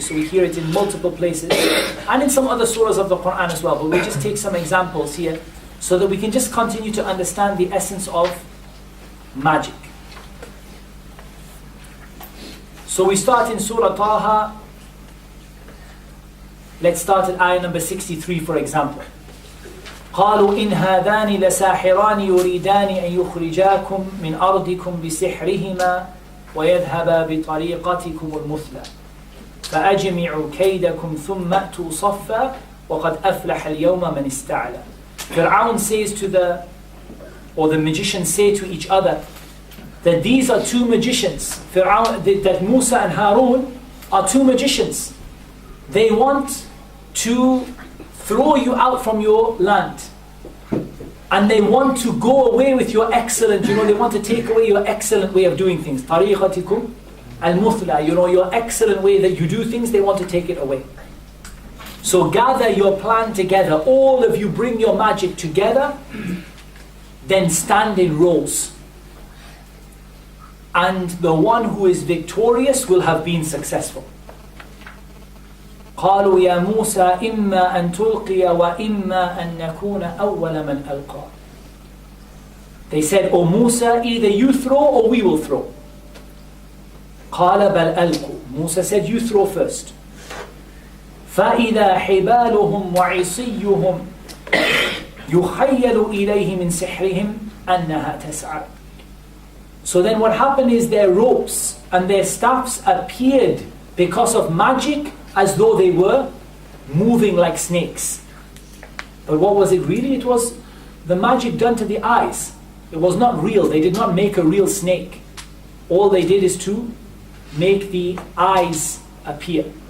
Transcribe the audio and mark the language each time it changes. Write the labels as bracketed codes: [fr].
[en] So we hear it in multiple places and in some other surahs of the Quran as well. But we'll just take some examples here so that we can just continue to understand the essence of magic. So we start in Surah Taha. Let's start at ayah number 63, for example. [ar] قالوا إن هذان لساحران يريدان أن يخرجاكم من أرضكم بسحرهما ويذهبا بطريقتكم المثلى فأجمعوا كيدكم ثم أتوا صفا وقد أفلح اليوم من استعلى. [en] Fir'aun says to the magicians say to each other that these are two magicians. That Musa and Harun are two magicians. They want to throw you out from your land. And they want to go away with your excellent, they want to take away your excellent way of doing things. [ar] طَرِيقَتِكُمْ الْمُثْلَى, [en] your excellent way that you do things, they want to take it away. So gather your plan together. All of you bring your magic together. Then stand in rows. And the one who is victorious will have been successful. [ar] قالوا يا موسى إما أن تلقي وإما أن نكون أول من ألقى. [en] They said, O Musa, either you throw or we will throw. [ar] قال بل ألقوا. [en] Musa said, you throw first. [ar] فإذا حبالهم وعصيهم يخيل إليه من سحرهم أنها تسعى. [en] So then what happened is their ropes and their staffs appeared because of magic as though they were moving like snakes. But what was it really? It was the magic done to the eyes. It was not real. They did not make a real snake. All they did is to make the eyes appear.